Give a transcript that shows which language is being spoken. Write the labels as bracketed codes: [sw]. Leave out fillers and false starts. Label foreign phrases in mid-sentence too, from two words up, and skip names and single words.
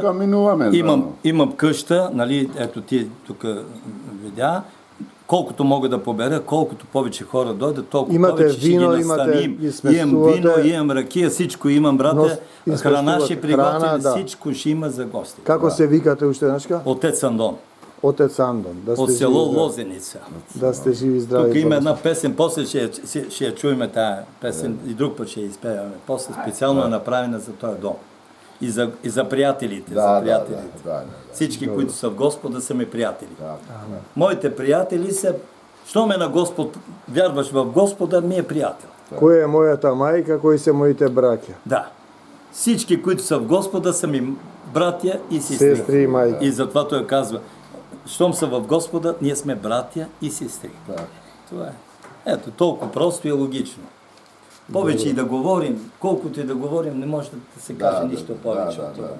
[bg] Тук минуваме. Имам къща, нали, ето ти тук видя. Колкото мога да побера, колкото повече хора дойдат, толкова [mk] Имате [bg] повече ще [mk] вино, [bg] ги [mk] имате, [bg] настаним. ги Имам [mk] смесувате. [bg] вино, имам ракия, всичко имам, брате. Но Храна ще [mk] смесувате. [bg] приготвим, [mk] Храна, да. [bg] всичко ще има за гости. [mk] Како се викате уште еднашка? [bg] Отец Андон, Отец Андон. Да сте от живи село и здрави. Лозеница. Да сте живи и здрави. Тук има благословени. една песен, после ще я чуем тая песен и друг път ще я изпеяме. После специално е направена за този дом. и за приятелите. Да, за да, приятелите. да. Всички, които са в Господа, са ми приятели. Да. Моите приятели са, що ме на Господ, вярваш в Господа, ми е приятел. [mk] Кој е мојата мајка, кои се моите браќа? [bg] Да. Всички, които са в Господа, са ми братя и сестри. [mk] Сестри и мајки. [bg] И затова той казва, щом са в Господа, ние сме братя и сестри. Так. Това е. Ето, толкова просто и логично. Повече и да говорим, колкото и да говорим, не може да се каже нищо повече от това.